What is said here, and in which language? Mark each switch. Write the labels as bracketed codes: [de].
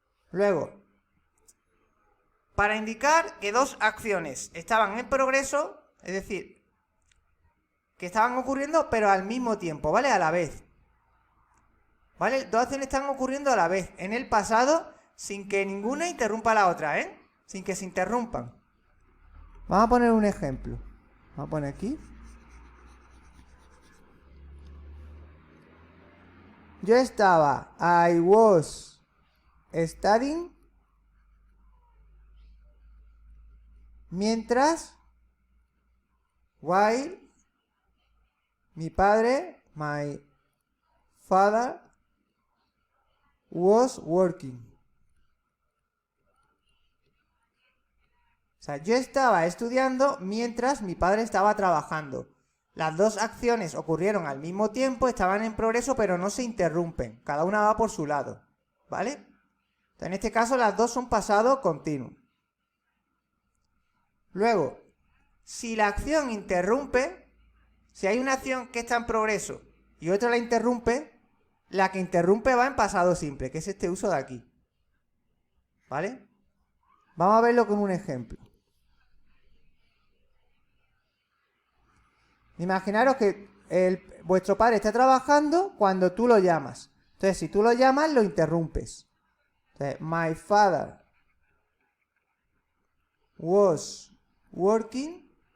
[es] Luego, para indicar que dos acciones estaban en progreso, es decir, que estaban ocurriendo pero al mismo tiempo, ¿vale? A la vez. ¿Vale? Dos acciones están ocurriendo a la vez, en el pasado, sin que ninguna interrumpa a la otra, sin que se interrumpan. Vamos a poner un ejemplo. Vamos a poner aquí. Yo estaba, [en] I was studying, [es] mientras, [en] while, [es] mi padre, [en] my father, was working. [es] O sea, yo estaba estudiando mientras mi padre estaba trabajando. Las dos acciones ocurrieron al mismo tiempo, estaban en progreso, pero no se interrumpen. Cada una va por su lado, ¿vale? Entonces, en este caso, las dos son pasado continuo. Luego, si la acción interrumpe, si hay una acción que está en progreso y otra la interrumpe, la que interrumpe va en pasado simple, que es este uso de aquí. ¿Vale? Vamos a verlo con un ejemplo. Imaginaros que vuestro padre está trabajando cuando tú lo llamas. Entonces, si tú lo llamas, lo interrumpes. Entonces, [en] my father was working.